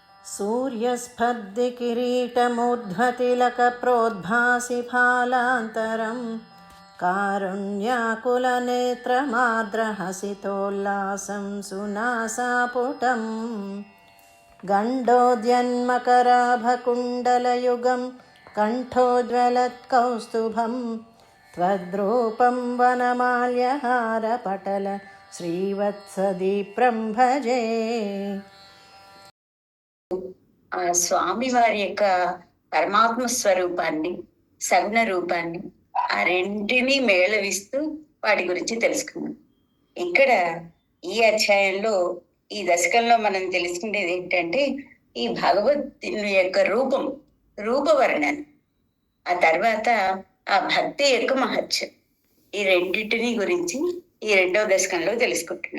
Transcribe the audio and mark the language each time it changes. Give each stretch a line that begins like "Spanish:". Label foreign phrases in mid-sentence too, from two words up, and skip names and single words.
Sanskrit: सूर्यस्पर्धिकिरीटमूर्ध्वतिलकप्रोद्भासि फालान्तरं कारुण्याकुलनेत्रमाद्रहसितोल्लासं सुनासापुटम् गण्डोद्यन्मकराभकुण्डलयुगं कण्ठोज्ज्वलत्कौस्तुभं त्वद्रूपं वनमाल्यहारपटल श्रीवत्सदीप्रं भजे.
Telugu: ఆ స్వామి వారి యొక్క పరమాత్మ స్వరూపాన్ని, సగుణ రూపాన్ని, ఆ రెంటిని మేళవిస్తూ వాటి గురించి తెలుసుకున్నాం. ఇక్కడ ఈ అధ్యాయంలో, ఈ దశకంలో మనం తెలుసుకునేది ఏంటంటే, ఈ భగవద్ని యొక్క రూపవర్ణన, ఆ తర్వాత ఆ భక్తి యొక్క మహత్యం, ఈ రెండింటిని గురించి ఈ 2వ దశకంలో తెలుసుకుంటున్నాం.